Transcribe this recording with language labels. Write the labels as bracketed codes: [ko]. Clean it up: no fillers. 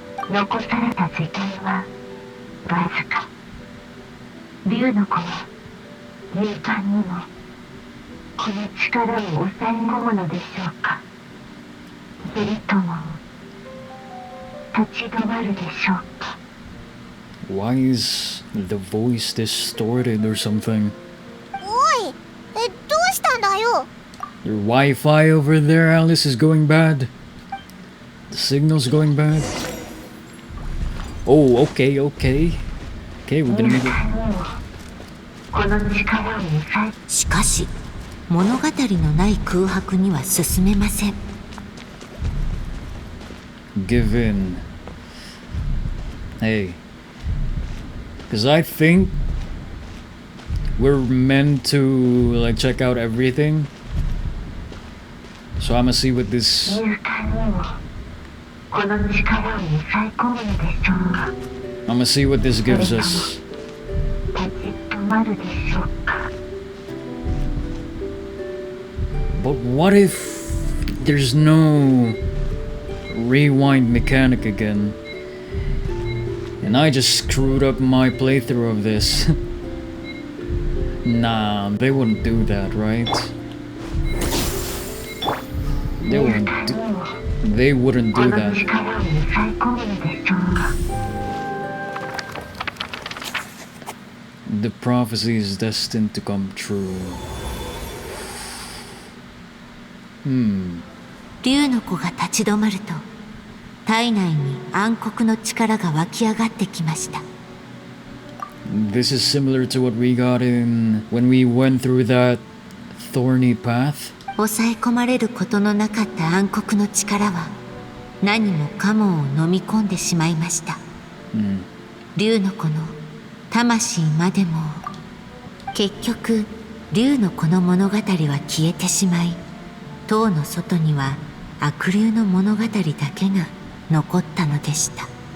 [ja] 残された時間はわずか。竜の子は勇敢にもこの力を抑え込むのでしょうか。それとも立ち止まるでしょうか。 [en] Why is the voice distorted or something? [ja] おい、どうしたんだよ。 [en] Your Wi-Fi over there, Alice, is going bad. The signal's going bad. Oh, okay. Okay, we're gonna make it. [ja] この力を抑え。しかし物語のない空白には進めません。 [en] Give in. Hey. Because I think we're meant to like check out everything. So I'm gonna see what this. [ja] 勇敢にもこの力を抑え込むのでしょうか。 [en] I'm gonna see what this gives us. [ja] 立ち止まるでしょうか。 [en] But what if there's no rewind mechanic again? And I just screwed up my playthrough of this. Nah, they wouldn't do that, right? They wouldn't do that. The prophecy is destined to come true. [ja] 竜の子が立ち止まると、体内に暗黒の力が湧き上がってきました。 [en] This is similar to what we got in when we went through that thorny path. [ja] 抑え込まれることのなかった暗黒の力は何もかもを飲み込んでしまいました。竜の子の魂までも。結局竜の子の物語は消えてしまい、塔の外には悪竜の物語だけが残ったのでした。